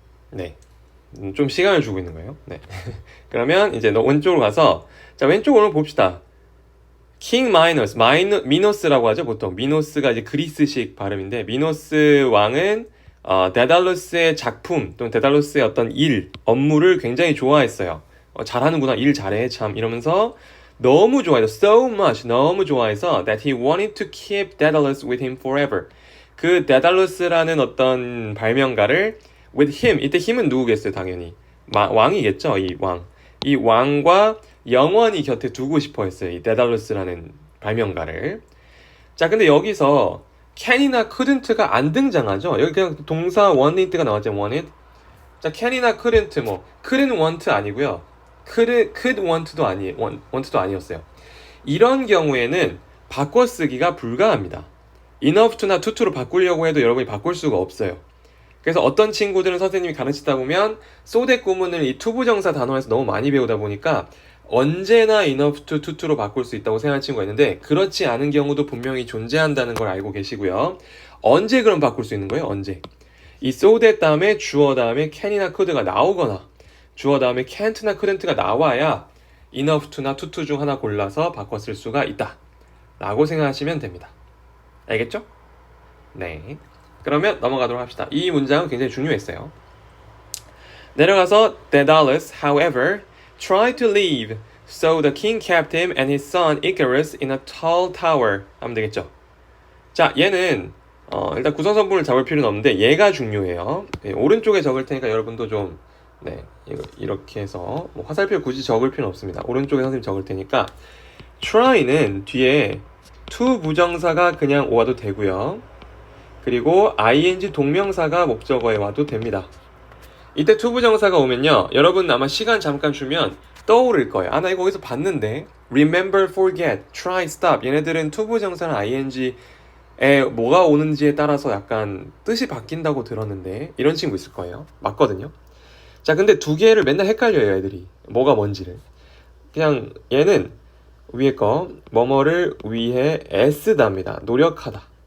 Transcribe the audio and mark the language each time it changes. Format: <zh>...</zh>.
<ko>네. 좀 시간을 주고 있는 거예요. 네. 그러면 이제 왼쪽으로 가서, 자, 왼쪽으로 봅시다. King Minos, 미노스라고 하죠, 보통. 미노스가 이제 그리스식 발음인데, 미노스 왕은 데달루스의 작품 또는 데달루스의 어떤 일, 업무를 굉장히 좋아했어요. 잘하는구나, 일 잘해 참 이러면서 너무 좋아해서,</ko> <en>so much, 너무 좋아해서 that he wanted to keep Daedalus with him forever.</en> <ko>그 데달루스라는 어떤 발명가를 with him, 이때 힘은 누구겠어요? 당연히 왕이겠죠. 이 왕과 영원히 곁에 두고 싶어 했어요. 이 데달루스라는 발명가를. 자, 근데 여기서 can이나 couldn't가 안 등장하죠. 여기 그냥 동사 wanted가 나왔죠.</ko> <en>wanted.</en> <ko>자, can이나 couldn't, couldn't want 아니고요. could want도 아니었어요. 이런 경우에는 바꿔쓰기가 불가합니다. enough to나 to로 바꾸려고 해도 여러분이 바꿀 수가 없어요. 그래서 어떤 친구들은 선생님이 가르치다 보면 so that 구문을 이 투부정사 단어에서 너무 많이 배우다 보니까 언제나 enough to, to로 바꿀 수 있다고 생각하는 친구가 있는데, 그렇지 않은 경우도 분명히 존재한다는 걸 알고 계시고요. 언제 그럼 바꿀 수 있는 거예요? 언제? 이 so that 다음에 주어 다음에 can이나 could가 나오거나 주어 다음에 can't나 couldn't가 나와야 enough to나 to 중 하나 골라서 바꿔 쓸 수가 있다 라고 생각하시면 됩니다. 알겠죠? 네. 그러면 넘어가도록 합시다. 이 문장은 굉장히 중요했어요. 내려가서</ko> <en>Daedalus, however, tried to leave, so the king kept him and his son Icarus in a tall tower.</en> <ko>하면 되겠죠. 자, 얘는 일단 구성성분을 잡을 필요는 없는데 얘가 중요해요. 오른쪽에 적을 테니까 여러분도 좀 이렇게 해서 화살표 굳이 적을 필요는 없습니다. 오른쪽에 선생님 적을 테니까 try는 뒤에 to 부정사가 그냥 와도 되고요. 그리고 ing 동명사가 목적어에 와도 됩니다. 이때 투부정사가 오면요. 여러분 아마 시간 잠깐 주면 떠오를 거예요. 아, 나 이거 어디서 봤는데.</ko> <en>remember, forget, try, stop.</en> <ko>얘네들은 투부정사는 ing에 뭐가 오는지에 따라서 약간 뜻이 바뀐다고 들었는데 이런 친구 있을 거예요. 맞거든요. 자, 근데 두 개를 맨날 헷갈려요, 애들이. 뭐가 뭔지를. 그냥 얘는 위에 거 뭐뭐를 위해 애쓰다입니다. 노력하다.</ko>